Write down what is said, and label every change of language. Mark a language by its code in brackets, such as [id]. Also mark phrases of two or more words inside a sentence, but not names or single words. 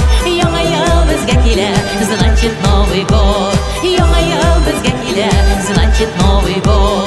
[tt] Яңа ел безгә килә, [ru] значит Новый год. [tt] Яңа ел безгә килә, [ru] значит Новый год.